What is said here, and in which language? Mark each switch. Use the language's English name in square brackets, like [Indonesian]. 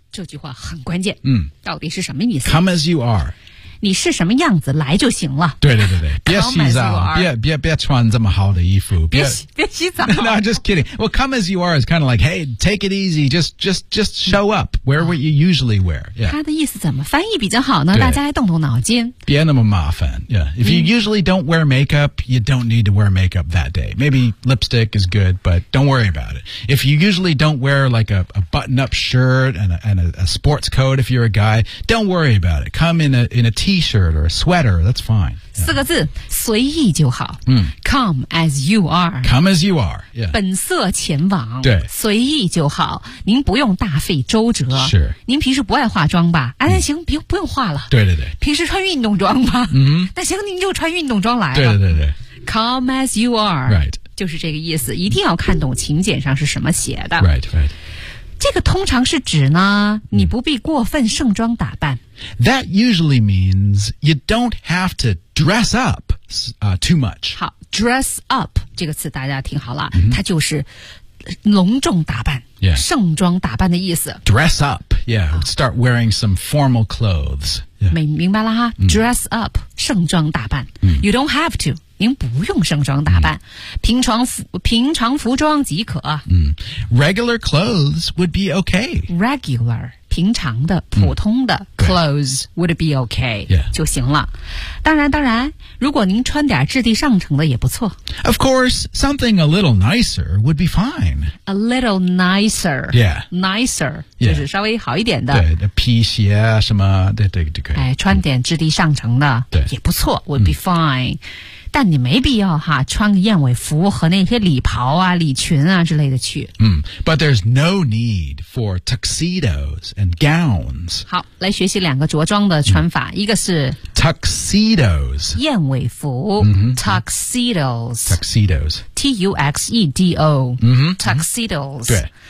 [Chinese] 这句话很关键、到底是什么意思 [English] Come as you are [Chinese] 你是什么样子来就行了对对对对别洗澡别穿这么好的衣服别洗澡 [English] No, just kidding Well, come as you are is kind of like Hey, take it easy Just show up Where would you usually wear、 [Chinese] 他的意思怎么翻译比较好呢大家来动动脑筋别那么麻烦、 [English] If you usually don't wear makeup You don't need to wear makeup that day Maybe lipstick is good But don't worry about it If you usually don't wear like a button-up shirt And a sports coat if you're a guy Don't worry about it Come in a T-shirt or a sweater, that's fine.、 Yeah. [Chinese] 四个字，随意就好。 [English] Come as you are. Come as you are.、Yeah. [Chinese] 本色前往。对，随意就好。您不用大费周折。是。您平时不爱化妆吧？哎，行，不用化了。对对对。平时穿运动装吧。那行，您就穿运动装来了。对对对对。 [English] Come as you are. Right. [Chinese] 就是这个意思，一定要看懂请柬上是什么写的。 [English] Right. Right. [Chinese] 这个通常是指呢你不必过分盛装打扮 [English] That usually means you don't have to dress up、too much [Chinese] 好 dress up 这个词大家听好了、它就是隆重打扮、 [English] yeah. [Chinese] 盛装打扮的意思 [English] dress up yeah start wearing some formal clothes、yeah. [Chinese] 明白了哈、dress up 盛装打扮、 [English] you don't have to [Chinese] 您不用盛装打扮、平常服装即可、 [English] Regular clothes would be okay [Chinese] Regular 平常的普通的、可 [English] clothes would be okay. Yeah. [Chinese] 就行了。当然当然如果您穿点质地上乘的也不错。 [English] Of course, something a little nicer would be fine. A little nicer. Yeah. Nicer. Yeah. [Chinese] 就是稍微好一点的。对皮鞋啊什么对对对。哎穿点质地上乘的对也不错 [English] would be fine. [Chinese] 但你没必要哈穿个燕尾服和那些礼袍啊礼裙啊之类的去。 [English] 嗯、but there's no need for tuxedos and gowns. [Chinese] 好来学习两个着装的穿法、嗯、一个是 [English] tuxedos, [Chinese] 燕尾服、 mm-hmm. [English] tuxedos, T-U-X-E-D-O,、 mm-hmm. tuxedos,